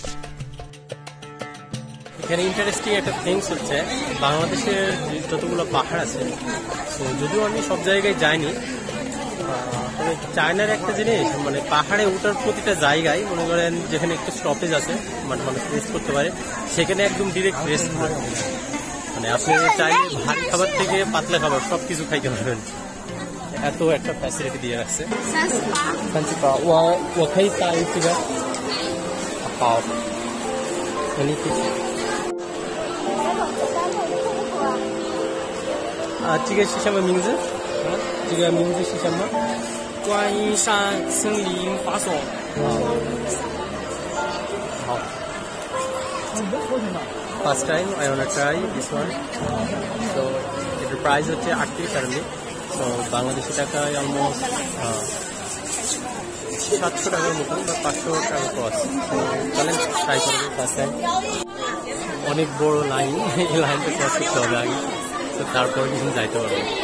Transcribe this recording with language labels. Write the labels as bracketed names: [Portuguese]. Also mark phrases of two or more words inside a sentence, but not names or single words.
[Bangla] এখানে ইন্টারেস্টিং একটা থিংস হচ্ছে বাংলাদেশের যতগুলো পাহাড় আছে, তো যদিও আমি সব জায়গায় যাইনি, তবে চায়নার একটা জিনিস মানে পাহাড়ে ওঠার প্রতিটা জায়গায় মনে করেন যেখানে একটু স্টপেজ আছে মানে মানুষ রেস্ট করতে পারে, সেখানে একদম [English] direct rest [Bangla] করে। মানে আপনি চাইলে ভারী খাবার থেকে পাতলা খাবার সব কিছু খাইতে পারবেন, এত একটা ফ্যাসিলিটি দিয়ে রাখছে। [Chinese] 我可以带这个好，你这个是什么名字？这个名字是什么？观音山森林法所。 [English] 好。First time I wanna try this one. So the price [Bangla] হচ্ছে 38 টাকা। So বাংলাদেশি টাকায় almost 700 টাকার মতন বা 500 টাকা ক্রস। So চলেন ট্রাই করবো [English] first time. [Bangla] অনেক বড় লাইন, এই লাইনটা ক্রস করতে হবে আগে, তো তারপর কিন্তু যাইতে পারবো।